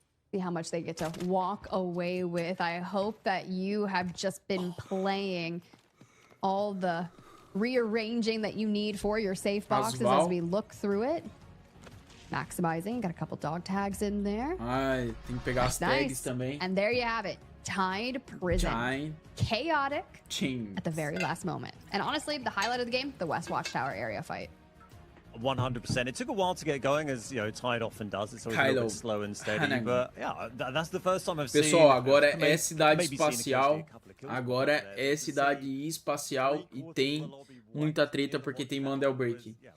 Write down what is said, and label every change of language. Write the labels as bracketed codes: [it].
[en] see how much they get to walk away with. I hope that you have just been playing all the rearranging that you need for your safe boxes as we look through it. Maximizing. Got a couple dog tags in there. [pt] Ai, tem que pegar as tags também. [en] And there you have it. Tied Prison. Chaotic Chain. at the very last moment. And honestly, the highlight of the game, the West Watchtower area fight. 100%. It took a while to get going, as you know, Tide often does. It's always a little bit slow and steady, but yeah, that's the first time I've seen. [pt] Pessoal, agora é cidade espacial. Agora é cidade espacial e tem muita treta porque tem Mandel Break.